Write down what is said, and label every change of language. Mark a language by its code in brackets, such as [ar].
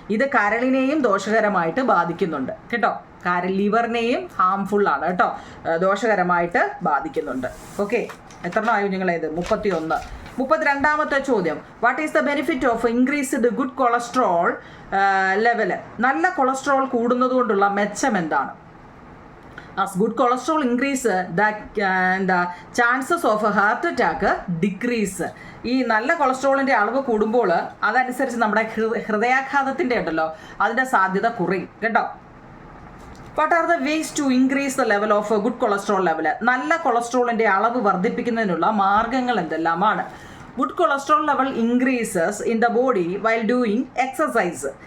[ml] ഇത് കരളിനെയും ദോഷകരമായിട്ട് ബാധിക്കുന്നുണ്ട് കേട്ടോ. ലിവറിനെയും ഹാംഫുൾ ആണ് കേട്ടോ, ദോഷകരമായിട്ട് ബാധിക്കുന്നുണ്ട്. ഓക്കെ, എത്രണ്ണമായോ നിങ്ങളേത്? 31. 32ാമത്തെ ചോദ്യം, [en] What is the benefit of increased good cholesterol level? [ml] നല്ല കൊളസ്ട്രോൾ കൂടുന്നത് കൊണ്ടുള്ള മെച്ചം എന്താണ്? [en] As good cholesterol increase, the chances of a heart attack decrease. [ml] ഈ നല്ല കൊളസ്ട്രോളിൻ്റെ അളവ് കൂടുമ്പോൾ അതനുസരിച്ച് നമ്മുടെ ഹൃദയാഘാതത്തിൻ്റെ ഉണ്ടല്ലോ അതിൻ്റെ സാധ്യത കുറയും കേട്ടോ. [en] What are the ways to increase the level of good cholesterol level? [ml] നല്ല കൊളസ്ട്രോളിൻ്റെ അളവ് വർദ്ധിപ്പിക്കുന്നതിനുള്ള മാർഗങ്ങൾ എന്തെല്ലാമാണ്? [en] Good cholesterol level increases in the body while doing exercise.